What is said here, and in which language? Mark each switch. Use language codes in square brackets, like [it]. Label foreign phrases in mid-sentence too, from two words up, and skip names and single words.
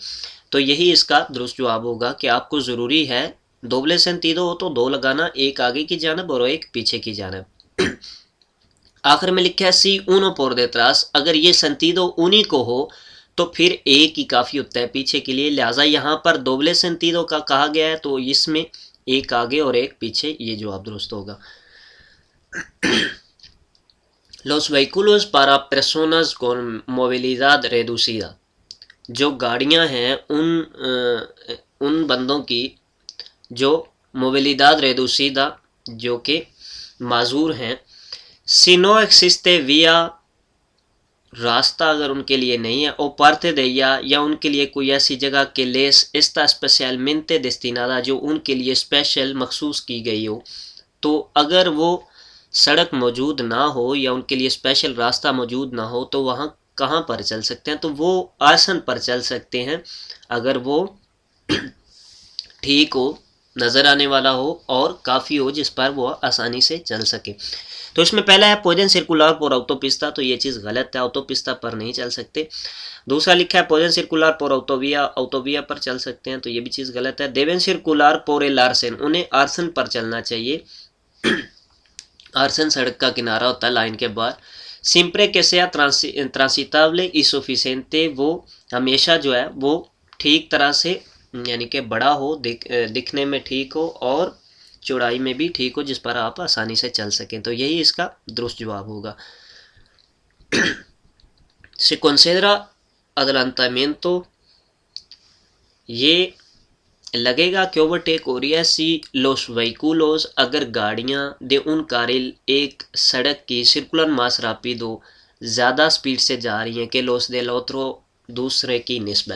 [ur] تو یہی اس کا درست جواب ہوگا کہ آپ کو ضروری ہے [es] doble sentido [ur] ہو تو دو لگانا، ایک آگے کی جانب اور ایک پیچھے کی جانب. آخر میں لکھا ہے [es] si uno por detrás, [ur] اگر یہ [es] sentido único [ur] ہو تو پھر ایک ہی کافی ہوتا ہے پیچھے کے لیے، لہٰذا یہاں پر [es] doble sentido [ur] کا کہا گیا ہے تو اس میں ایک آگے اور ایک پیچھے، یہ جواب درست ہوگا. [es] Los vehículos para personas con movilidad reducida، [ur] جو گاڑیاں ہیں ان بندوں کی جو [es] movilidad reducida [ur] جو کہ معذور ہیں، [es] si no existe vía، [ur] راستہ اگر ان کے لیے نہیں ہے، [es] o parte de ella, [ur] یا ان کے لیے کوئی ایسی جگہ کہ [es] les está especialmente destinada، [ur] جو ان کے لیے اسپیشل مخصوص کی گئی ہو. تو اگر وہ سڑک موجود نہ ہو یا ان کے لیے اسپیشل راستہ موجود نہ ہو تو وہاں کہاں پر چل سکتے ہیں؟ تو وہ آسن پر چل سکتے ہیں اگر وہ ٹھیک ہو، نظر آنے والا ہو اور کافی ہو جس پر وہ آسانی سے چل سکے. تو اس میں پہلا ہے [es] pueden circular por autopista, [ur] تو یہ چیز غلط ہے، آؤٹوپستا پر نہیں چل سکتے. دوسرا لکھا ہے [es] pueden circular por autovía, [ur] آؤٹوویا پر چل سکتے ہیں، تو یہ بھی چیز غلط ہے. [es] deben circular por el arcén, [ur] انہیں آرسن پر چلنا چاہیے. آرسن سڑک کا کنارہ ہوتا ہے لائن کے بعد. [es] siempre que sea transitable y suficiente، [ur] وہ ہمیشہ جو ہے وہ ٹھیک طرح سے، یعنی کہ بڑا ہو، دکھنے میں ٹھیک ہو اور چوڑائی میں بھی ٹھیک ہو جس پر آپ آسانی سے چل سکیں. تو یہی اس کا درست جواب ہوگا. [es] Se considera adelantamiento، [ur] یہ لگے گا کہ اوورٹیک ہو رہی ہے. [es] si los vehículos, [ur] اگر گاڑیاں [es] de un carril [ur] ایک سڑک کی [es] circulan más rápido, [ur] زیادہ سپیڈ سے جا رہی ہیں [es] que los del otro, [ur] دوسرے کی نسبت.